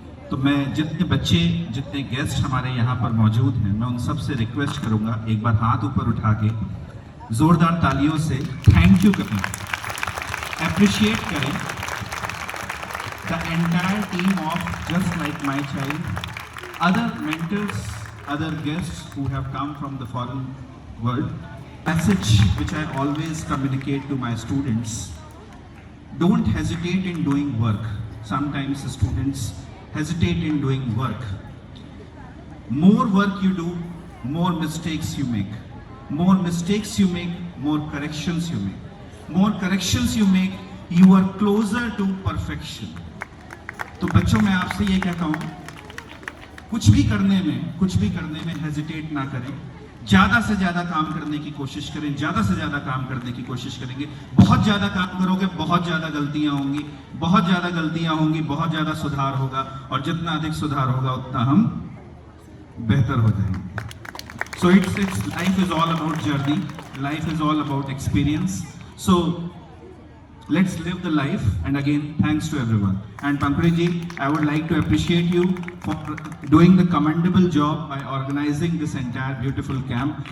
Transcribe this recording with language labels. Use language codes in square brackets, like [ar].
[hi] तो मैं जितने बच्चे, जितने गेस्ट हमारे यहाँ पर मौजूद हैं, मैं उन सब से रिक्वेस्ट करूँगा एक बार हाथ ऊपर उठा के जोरदार तालियों से थैंक यू करें, अप्रिशिएट करें [en] the entire team of Just Like My Child, other mentors, other guests who have come from the foreign world. Message which I always communicate to my students: don't hesitate in doing work. Sometimes students hesitate in doing work. More work you do, more mistakes you make. More mistakes you make, more corrections you make. More corrections you make, you are closer to perfection. [hi] तो बच्चों, मैं आपसे ये कहता हूँ, कुछ भी करने में हेजिटेट ना करें. ज़्यादा से ज़्यादा काम करने की कोशिश करें. ज़्यादा से ज़्यादा काम करने की कोशिश करेंगे. बहुत ज़्यादा काम करोगे, बहुत ज़्यादा गलतियाँ होंगी. बहुत ज़्यादा गलतियाँ होंगी, बहुत ज़्यादा सुधार होगा. और जितना अधिक सुधार होगा, उतना हम बेहतर हो जाएंगे. [en] So life is all about journey. Life is all about experience. So let's live the life. And again, thanks to everyone. And Pankuri ji, I would like to appreciate you for doing the commendable job by organizing this entire beautiful camp.